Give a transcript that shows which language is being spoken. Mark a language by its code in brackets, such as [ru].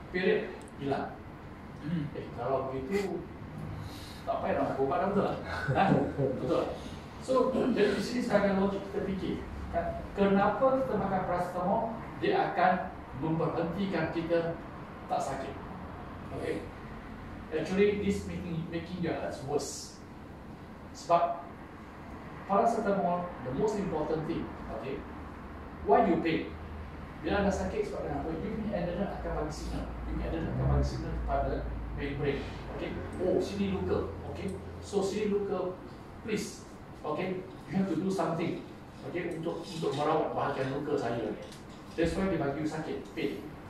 [ms] Period hilang. Kalau begitu tak payah nak ubat dah, betul tak? Betul. [en] So, [ms] dari sini sebagai logik kita fikir, kenapa kita makan paracetamol, dia akan memberhentikan kita tak sakit. [en] Okay? Actually, this making your heart worse. [ms] Sebab paracetamol, [en] the most important thing, okay? Why you pain? [ms] Bila anda sakit sebab apa? Ini adrenal akan bagi signal. Ini adrenal akan bagi signal kepada brain. [en] Okay? Oh, [ms] sini luka. [en] Okay? So [ms] sini luka, [en] please. Okay? You have to do something. Okay? [ms] Untuk merawat bahagian luka saya. [en] That's why [ms] dia bagi [en] you [ms] sakit, [en] pain.